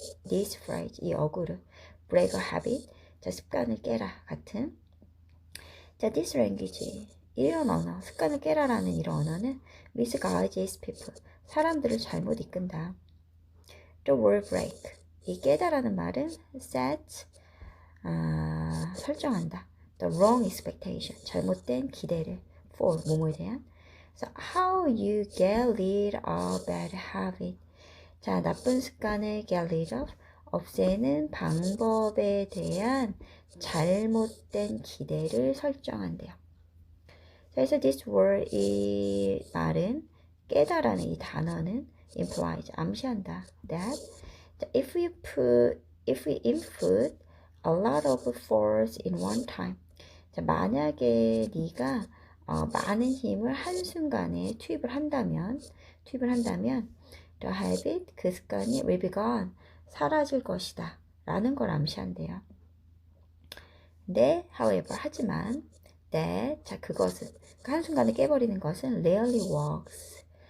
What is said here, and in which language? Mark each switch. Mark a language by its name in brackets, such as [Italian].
[English] this phrase, [Korean] 이 어구를. [English] break a habit, [Korean] 자, 습관을 깨라 같은. 자, [English] this language, [Korean] 이런 언어, 습관을 깨라라는 이런 언어는 [English] misguides people, [Korean] 사람들을 잘못 이끈다. [English] the word break, [Korean] 이 깨다라는 말은 [English] set, [Korean] 설정한다. [English] the wrong expectation, [Korean] 잘못된 기대를. [English] for, [Korean] 뭐뭐에 대한. [English] So how you get rid of bad habit, [Korean] 자, 나쁜 습관을 [English] get rid of, [Korean] 없애는 방법에 대한 잘못된 기대를 설정한대요. 그래서 [English] this word, [Korean] 이 말은, 깨다라는 이 단어는 [English] implies, [Korean] 암시한다. [English] That if we input a lot of force in one time. [Korean] 자, 만약에 네가 많은 힘을 한순간에 투입을 한다면 [English] the habit, [Korean] 그 습관이 [English] will be gone, [Korean] 사라질 것이다 라는 걸 암시한대요. 근데 [English] however, [Korean] 하지만 [English] that, [Korean] 자, 그것은, 그 한순간에 깨버리는 것은 [English] rarely works.